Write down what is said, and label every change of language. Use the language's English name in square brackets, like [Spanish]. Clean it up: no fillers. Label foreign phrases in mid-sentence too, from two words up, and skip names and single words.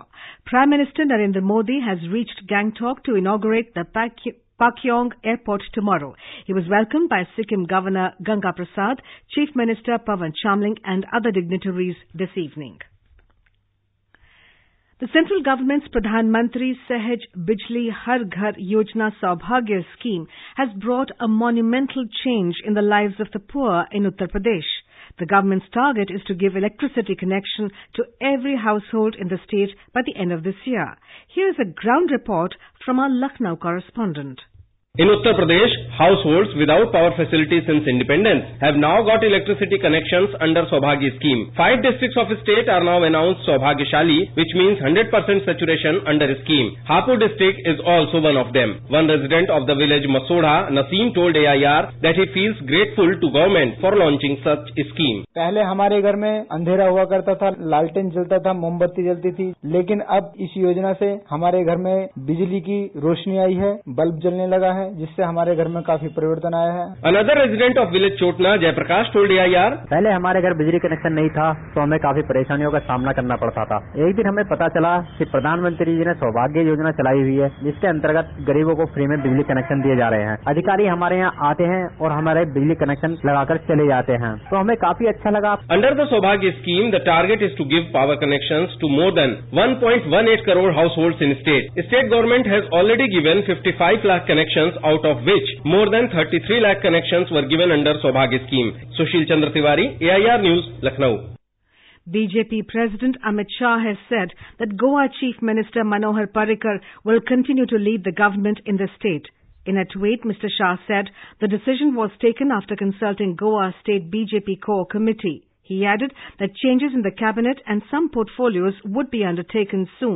[English] Prime Minister Narendra Modi has reached Gangtok to inaugurate the Pakyong Airport tomorrow. He was welcomed by Sikkim Governor Ganga Prasad, Chief Minister Pawan Chamling and other dignitaries this evening. The central government's Pradhan Mantri Sahaj Bijli Har Ghar Yojana Saubhagya scheme has brought a monumental change in the lives of the poor in Uttar Pradesh. The government's target is to give electricity connection to every household in the state by the end of this year. Here is a ground report from our Lucknow correspondent. In Uttar Pradesh, households without power facilities since independence have now got electricity connections under Saubhagya scheme. 5 districts of the state are now announced Saubhagyashali, which means 100% saturation under the scheme. Hapur district is also one of them. One resident of the village Masodha, Naseem, told AIR that he feels grateful to government for launching such a scheme. [Hindi] पहले हमारे घर में अंधेरा हुआ करता था, लालटेन जलता था, मोमबत्ती जलती थी, लेकिन अब इस योजना से हमारे घर में बिजली की रोशनी आई है, बल्ब जलने लगा है, जिससे हमारे घर में काफी परिवर्तन आया है. [English] Another resident of village Chotna, Jaiprakash, told AIR, [Hindi] पहले हमारे घर बिजली कनेक्शन नहीं था तो हमें काफी परेशानियों का सामना करना पड़ता था. एक दिन हमें पता चला कि प्रधानमंत्री जी ने सौभाग्य योजना चलाई हुई है, जिसके अंतर्गत गरीबों को फ्री में बिजली कनेक्शन दिए जा रहे हैं. अधिकारी हमारे यहाँ आते हैं और हमारे बिजली कनेक्शन लगाकर चले जाते हैं, तो हमें काफी अच्छा लगा. [English] Under the Saubhagya scheme, the target is to give power connections to more than 1.18 crore households in state. State government has already given 55 lakh connections, out of which more than 33 lakh connections were given under Saubhagya scheme. Sushil Chandra Tiwari, AIR News, Lucknow. BJP President Amit Shah has said that Goa Chief Minister Manohar Parrikar will continue to lead the government in the state. In a tweet, Mr. Shah said the decision was taken after consulting Goa State BJP Core Committee. He added that changes in the cabinet and some portfolios would be undertaken soon.